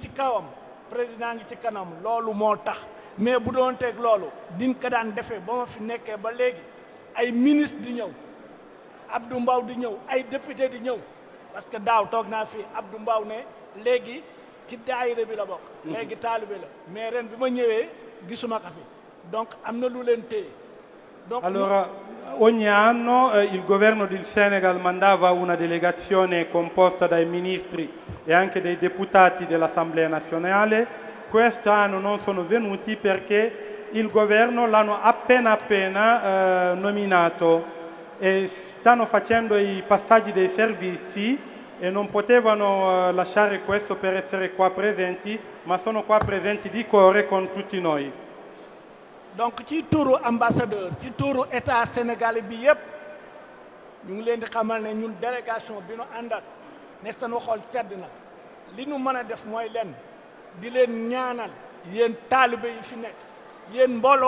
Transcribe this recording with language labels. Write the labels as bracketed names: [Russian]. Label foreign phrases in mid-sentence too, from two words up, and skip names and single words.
[Wolof] ci kawam président ngi ci kanam loolu moo tax mais bu doon teg loolu din ko daan defee ba ma fi nekkee ba léegi ay ministre di ñëw Abdou Mbaw di ñëw ay député di ñëw [French] parce que [Wolof] daaw toog naa fi Abdou Mbaw ne léegi ci daayira bi la bokk léegi taalibe la mais ren bi ma ñëwee gisuma ko fi donc am na lu leen téye donc [Italian] Allora, ogni anno il governo del Senegal mandava una delegazione composta dai ministri e anche dei deputati dell'Assemblea nazionale. Quest'anno non sono venuti perché il governo l'hanno appena nominato e stanno facendo i passaggi dei servizi e non potevano lasciare questo per essere qua presenti, ma sono qua presenti di cuore con tutti noi. [Wolof] donc ci turu ambassadeur ci turu [French] état sénégalais [Wolof] bi yëpp ñu ngi leen di xamal ne ñun délégation bi nu àndat ne sunu xol sedd na li nu mën a def mooy leen di leen ñaanal yéen taalibe yi fi nekk yéen mbooloo